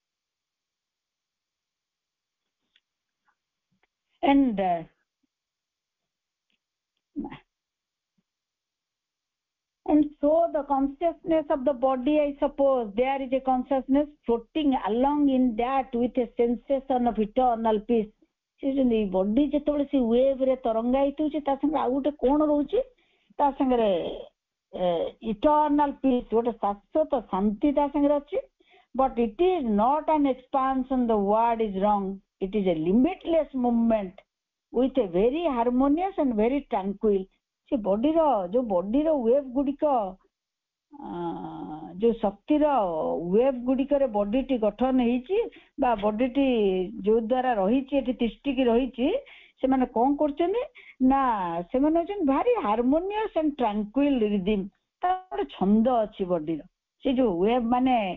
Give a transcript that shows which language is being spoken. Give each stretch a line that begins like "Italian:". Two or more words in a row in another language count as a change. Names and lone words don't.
English: and so the consciousness of the body, I suppose there is a consciousness floating along in that with a sensation of eternal peace. See body
Odia: ଯେତେବେଳେ ସେ wave ରେ ତରଙ୍ଗାୟିତ ହଉଛି ତା ସାଙ୍ଗରେ ଆଉ ଗୋଟେ କଣ ରହୁଛି ତା ସାଙ୍ଗରେ
English: eternal peace
Odia: ଗୋଟେ ଶାଶ୍ୱତ ଶାନ୍ତି ତା ସାଙ୍ଗରେ ଅଛି
English: but it is not an expansion, the word is wrong, it is a limitless movement with a very harmonious and very tranquil.
Odia: ସେ ବଡିର ଯୋଉ ବଡିର ୱେଭ୍ ଗୁଡିକ ଯୋଉ ଶକ୍ତିର ୱେଭ୍ ଗୁଡିକରେ ବଡିଟି ଗଠନ ହେଇଛି ବା ବଡିଟି ଯୋଉ ଦ୍ୱାରା ରହିଛି ଏଠି ତିଷ୍ଠିକି ରହିଛି ସେମାନେ କଣ କରୁଛନ୍ତି ନା ସେମାନେ ହଉଛନ୍ତି ଭାରି
English: harmonious and tranquil rhythm
Odia: ତାର ଗୋଟେ ଛନ୍ଦ ଅଛି ବଡିର ସେ ଯୋଉ ୱେଭ୍ ମାନେ